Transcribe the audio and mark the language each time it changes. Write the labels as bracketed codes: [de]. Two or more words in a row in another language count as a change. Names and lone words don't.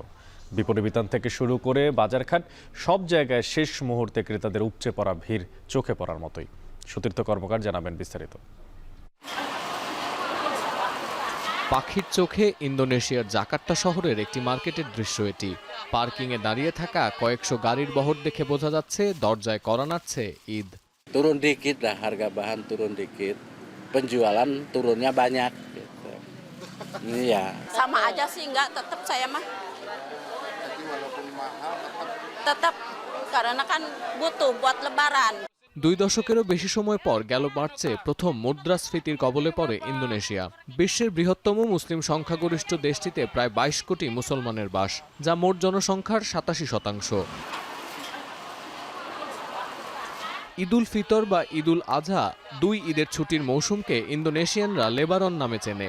[bn] বিপণী বিতান থেকে শুরু করে বাজারঘাট সব জায়গায় শেষ মুহূর্তে ক্রেতাদের উপচে পড়া ভিড় চোখে পড়ার মতোই। সুতীর্থ কর্মকার জানাবেন বিস্তারিত। পাখির চোখে ইন্দোনেশিয়ার জাকার্তা শহরের একটি মার্কেটের দৃশ্য এটি। পার্কিংয়ে দাঁড়িয়ে থাকা কয়েকশো গাড়ির বহর দেখে বোঝা যাচ্ছে দরজায় কড়া নাড়ছে ঈদ। [id] Turun dikit lah, harga bahan turun dikit, penjualan turunnya banyak. Iya. Sama aja sih, enggak, tetap saya mah. Tetap, karena kan butuh buat lebaran. [bn] 2 দশকেরও বেশি সময় পর গেল মার্চে প্রথম মুদ্রাস্ফীতির কবলে পড়ে ইন্দোনেশিয়া। বিশ্বের বৃহত্তম মুসলিম সংখ্যাগরিষ্ঠ দেশটিতে প্রায় 22 কোটি মুসলমানের বাস, যা মোট জনসংখ্যার 87%। ঈদুল ফিতর বা ঈদুল আজহা 2 ঈদের ছুটির মৌসুমকে ইন্দোনেশিয়ানরা লেবারন নামে চেনে।